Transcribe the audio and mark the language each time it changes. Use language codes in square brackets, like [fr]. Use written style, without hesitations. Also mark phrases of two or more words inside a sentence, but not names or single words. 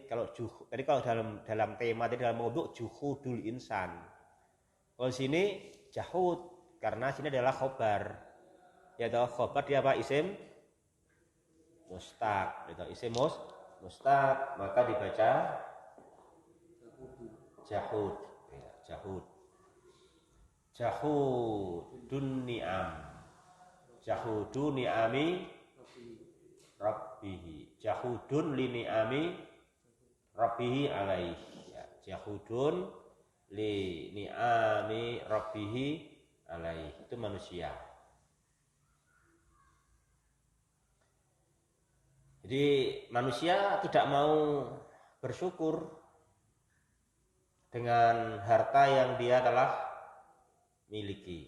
[id] Kalau juhud, jadi kalau dalam tema tadi dalam [ar] موضوع جحود الإنسان. [id] Kalau sini jahud karena sini adalah khobar. Ya toh, khobar dia apa? [ar] اسم مشتق. [id] Itu [ar] اسم مشتق, [id] maka dibaca jahud. Ya, [ar] جحود. جحود نعم. جحود نعم ربه. جحود لنعم ربه عليه. Ya, جحود لنعم ربه عليه. [id] Itu manusia. Jadi manusia tidak mau bersyukur dengan harta yang dia telah miliki.